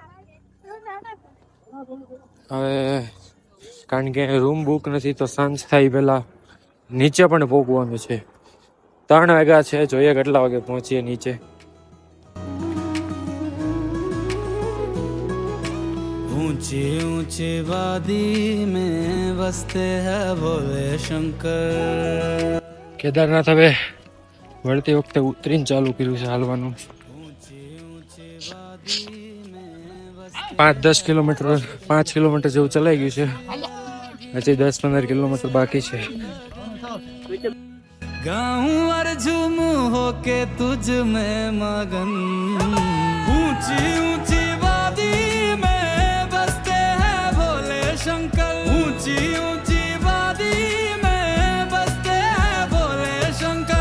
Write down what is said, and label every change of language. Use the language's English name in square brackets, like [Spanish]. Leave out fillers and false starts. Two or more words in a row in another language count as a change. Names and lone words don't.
[Gujarati] હવે, કારણ કે [English] room book [Gujarati] નથી તો સાંજ થાય પહેલા નીચે પણ પહોંચવાનું છે. 3 વાગ્યા છે, જોઈએ કેટલા વાગે પહોંચીએ નીચે. [Hindi] ऊंची ऊंची वादी में बसते हैं भोले शंकर। [Gujarati] કેદારનાથ હવે વળતી વખતે ઉતરીને ચાલુ કર્યું છે હાલવાનું. 5-10 કિલોમીટર 5 કિલોમીટર જેવું ચલાઈ ગયું છે, હજી 10-15 કિલોમીટર બાકી છે. [Hindi] गाऊं और झूमूं होके तुझ में मगन, ऊंची ऊंची वादी में बसते हैं भोले शंकर। ऊंची ऊंची वादी में बसते हैं भोले शंकर।